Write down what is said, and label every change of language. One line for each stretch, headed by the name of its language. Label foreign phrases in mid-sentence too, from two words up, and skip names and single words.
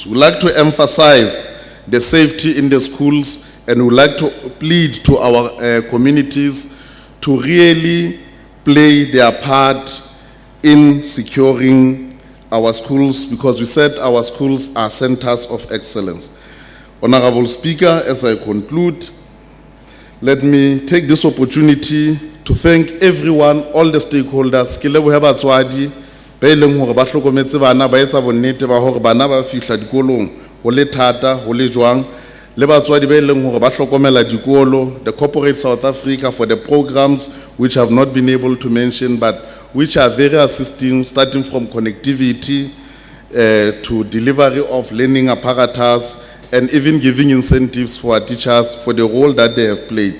English: We like to emphasize the safety in the schools, and we like to plead to our communities to really play their part in securing our schools, because we said our schools are centers of excellence. Honorable Speaker, as I conclude, let me take this opportunity to thank everyone, all the stakeholders.
Southern Sotho: Ke lebohe batswadi ba ileng hore ba hlokometse bana, ba etsa bonnete ba hore bana ba fihla dikolong ho le thata ho le jwang, le batswadi ba ileng hore ba hlokomela dikolo,
English: the corporate South Africa for the programs which I have not been able to mention, but which are very assisting, starting from connectivity to delivery of learning apparatus, and even giving incentives for our teachers for the role that they have played.